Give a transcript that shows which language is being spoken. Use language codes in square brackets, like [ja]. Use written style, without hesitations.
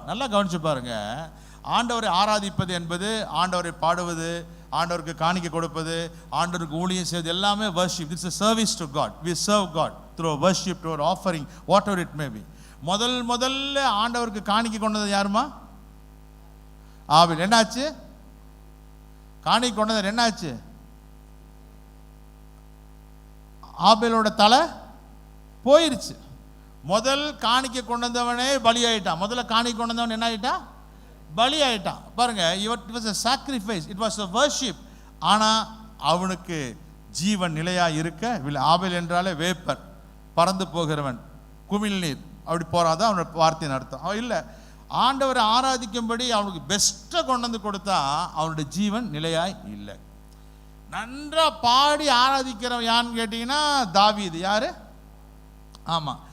[ta] நல்லா கவனிச்சு பாருங்க, ஆண்டவரை ஆராதிப்பது என்பது, ஆண்டவரை பாடுவது, ஆண்டவருக்கு காணிக்கை கொடுப்பது, ஆண்டவருக்கு ஊழியம் செய்வது, எல்லாமே worship. [en] It's a service to God. We serve God through worship, through offering, whatever it may be. [ta] முதல்ல ஆண்டவருக்கு காணிக்கை கொண்டது யாருமா? ஆபேல். என்னாச்சு? காணிக்கை கொண்டது என்னாச்சு? ஆபேலோட தலை போயிருச்சு. முதல் காணிக்கை கொண்டு வந்தவனே பலி ஆயிட்டான். முதல்ல காணிக்கை கொண்டு வந்தவன் என்ன ஆயிட்டான்? பலி ஆயிட்டான். பாருங்க, [en] It was a sacrifice, it was a worship. [ta] ஆனா அவனுக்கு ஜீவன் நிலையா இருக்க. ஆபேல் என்றாலே வேப்பர், பறந்து போகிறவன், குமிழ் நீர், அப்படி போறாதான் அவனோட வார்த்தையின் அர்த்தம். அவன் இல்லை, ஆண்டவரை ஆராதிக்கும்படி அவனுக்கு பெஸ்ட்டை கொண்டு வந்து கொடுத்தா அவனுடைய ஜீவன் நிலையாய் இல்லை. நன்றா பாடி ஆராதிக்கிறவன் யான்னு கேட்டீங்கன்னா தாவீது. யாரு? ஆமா.